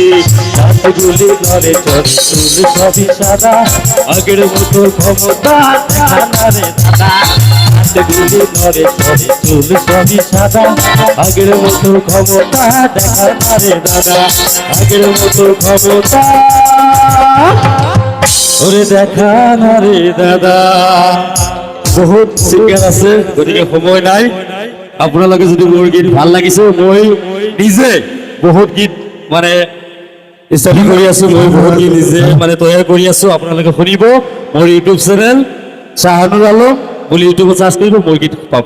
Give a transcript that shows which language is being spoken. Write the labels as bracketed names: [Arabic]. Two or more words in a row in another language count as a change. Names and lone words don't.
[Bangla] দাঁতগুলি নড়ে চড়ে চুল সবই সাদা, আগের মতো ক্ষমতা দেখা না রে দাদা। দাঁতগুলি নড়ে চড়ে চুল সবই সাদা, আগের মতো ক্ষমতা দেখা না রে দাদা, আগের মতো ক্ষমতা ওরে দেখা না রে দাদা। [Assamese] বহুত সিঙ্গার আছে, গতিকে সময় নাই। আপোনালোকে যদি মোৰ গীত ভাল লাগিছে, মই নিজে বহুত গীত মানে ষ্টাডি কৰি আছো, মই বহুত গীত নিজে মানে তৈয়াৰ কৰি আছো। আপোনালোকে শুনিব মোৰ ইউটিউব চেনেল শাহানুৰ আলম বুলি ইউটিউবত চাৰ্চ কৰিব, মোৰ গীত পাব।